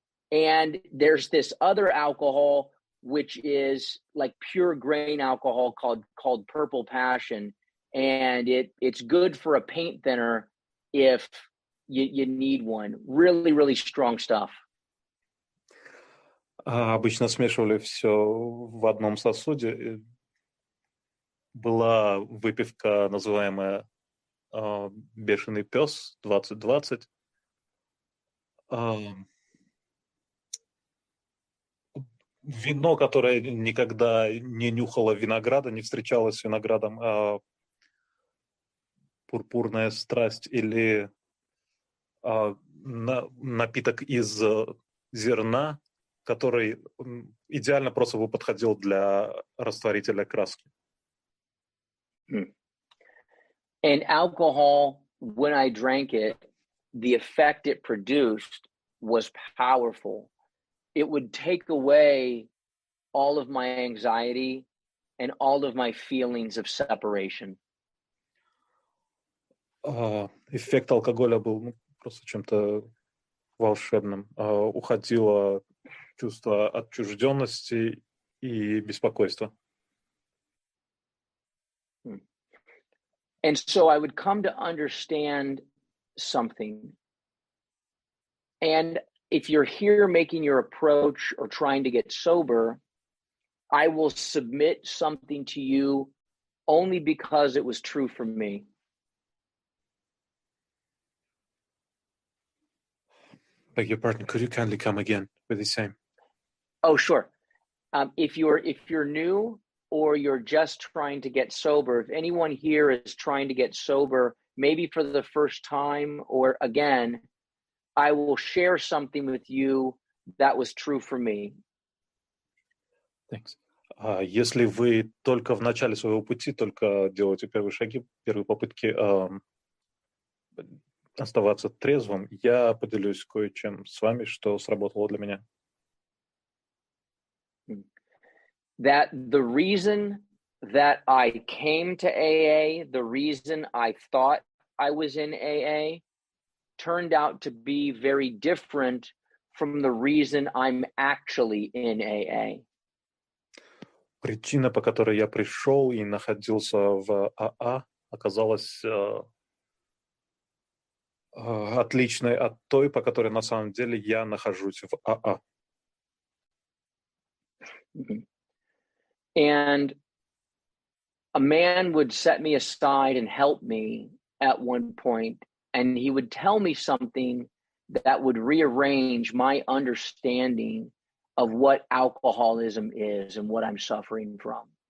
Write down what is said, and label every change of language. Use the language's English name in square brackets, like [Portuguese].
[English] And there's this other alcohol, which is like pure grain alcohol called Purple Passion. And it's good for a paint thinner if you need one. Really, really strong stuff. [Russian] Обычно смешивали все в одном сосуде. Была выпивка, называемая «Бешеный пес» 2020. Вино, которое никогда не нюхало винограда, не встречалось с виноградом, «Пурпурная страсть» или напиток из зерна, который идеально просто бы подходил для растворителя краски. [English] And alcohol, when I drank it, the effect it produced was powerful. It would take away all of my anxiety and all of my feelings of separation. [Russian] Эффект алкоголя был просто чем-то волшебным. Уходило чувство отчужденности и беспокойства. [English] And so I would come to understand something. And if you're here making your approach or trying to get sober, I will submit something to you only because it was true for me. Beg your pardon, could you kindly come again with the same? Oh, sure. If you're new or you're just trying to get sober, if anyone here is trying to get sober, maybe for the first time or again, I will share something with you that was true for me. Thanks. [Russian] Если вы только в начале своего пути, только делаете первые шаги, первые попытки оставаться трезвым, я поделюсь кое-чем с вами, что сработало для меня. [English] That the reason that I came to AA, the reason I thought I was in AA, turned out to be very different from the reason I'm actually in AA. [Russian] Причина, по которой я пришел и находился в АА, оказалась отличной от той, по которой на самом деле я нахожусь в АА. [English] And a man would set me aside and help me at one point, and he would tell me something that would rearrange my understanding of what alcoholism is and what I'm suffering from.